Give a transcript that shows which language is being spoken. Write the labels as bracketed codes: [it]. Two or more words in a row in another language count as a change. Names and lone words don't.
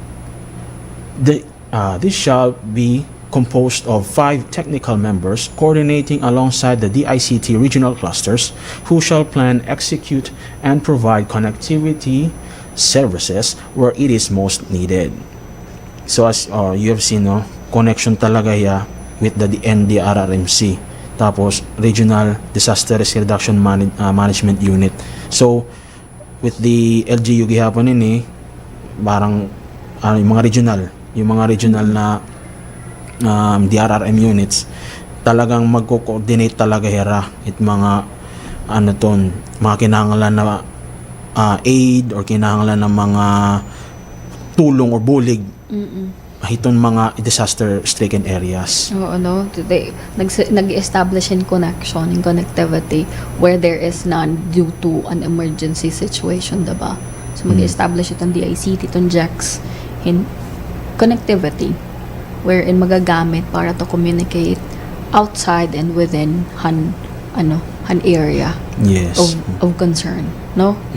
[en] This shall be composed of 5 technical members coordinating alongside the DICT regional clusters, who shall plan, execute, and provide connectivity services where it is most needed. So as you have seen, connection talaga with the NDRRMC, tapos Regional Disaster Risk Reduction Management Unit. So with the LGU [war] gihapon ini, [tl] parang yung mga regional na DRRM units talagang magko-coordinate talaga it mga mga kinahanglan na aid or kinahanglan ng mga tulong or bulig hiton mga [en] disaster-stricken areas. [tl] Oo, no? [en] Today, nag-establish in connection, in connectivity where there is none due to an emergency situation, [tl] diba? [en] So, [tl] mag-establish itong [en] ICT, itong JEX in connectivity wherein [tl] magagamit para [en] to communicate outside and within an area Yes. of concern, no?